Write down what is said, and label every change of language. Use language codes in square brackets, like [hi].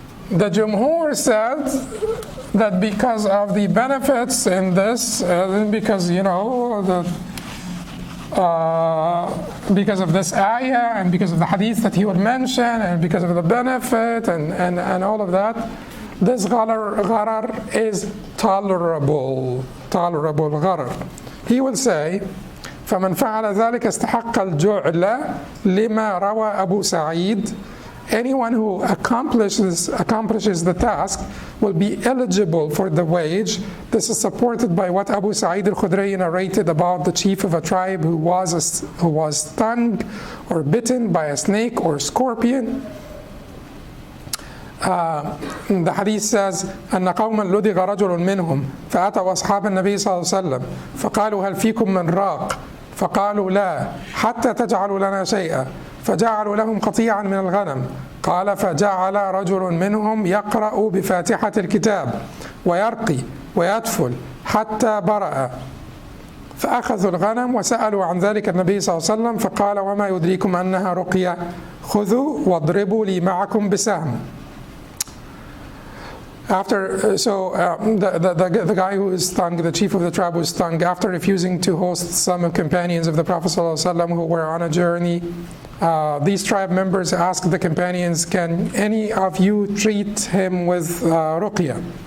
[en] The Jumhur said that because of the benefits in this, because, you know, because of this ayah and because of the hadith that he would mention and because of the benefit and all of that, this gharar is tolerable gharar. He will say, [ar] فمن فعل ذلك استحق الجعل لما روى أبو سعيد. [en] Anyone who accomplishes the task will be eligible for the wage. This is supported by what Abu Sa'id al-Khudri narrated about the chief of a tribe who was stung or bitten by a snake or scorpion. The hadith says [ar] أن قوما لدغ رجل منهم فأتوا أصحاب النبي صلى الله عليه وسلم فقالوا هل فيكم من راق فقالوا لا حتى تجعلوا لنا شيئا فجعلوا لهم قطيعا من الغنم. قال فجعل رجل منهم يقرأ بفاتحة الكتاب ويرقي ويدفل حتى برأ فأخذوا الغنم وسألوا عن ذلك النبي صلى الله عليه وسلم فقال وما يدريكم أنها رقية خذوا واضربوا لي معكم بسهم. [en] The guy who is stung, the chief of the tribe was stung after refusing to host some companions of the Prophet ﷺ who were on a journey. These tribe members asked the companions, can any of you treat him with ruqya?